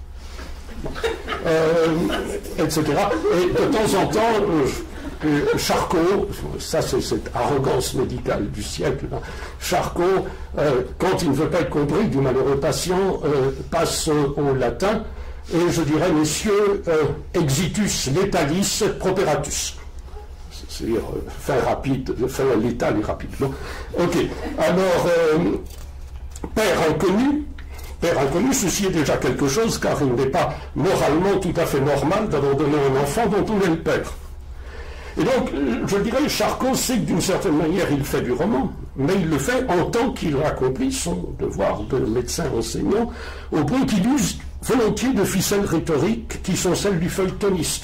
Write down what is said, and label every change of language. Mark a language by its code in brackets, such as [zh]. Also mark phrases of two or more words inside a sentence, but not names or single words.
[fr] Etc. Et de temps en temps, Charcot, ça c'est cette arrogance médicale du siècle, hein, Charcot, quand il ne veut pas être compris du malheureux patient, passe au latin, et je dirais, messieurs, [la] exitus letalis properatus. [fr] C'est-à-dire fin rapide, fin létal et rapide. Bon. Ok. Alors, père inconnu, ceci est déjà quelque chose, car il n'est pas moralement tout à fait normal d'abandonner un enfant dont on est le père. Et donc, je dirais, Charcot sait que d'une certaine manière, il fait du roman, mais il le fait en tant qu'il accomplit son devoir de médecin enseignant, au point qu'il use volontiers de ficelles rhétoriques qui sont celles du feuilletoniste.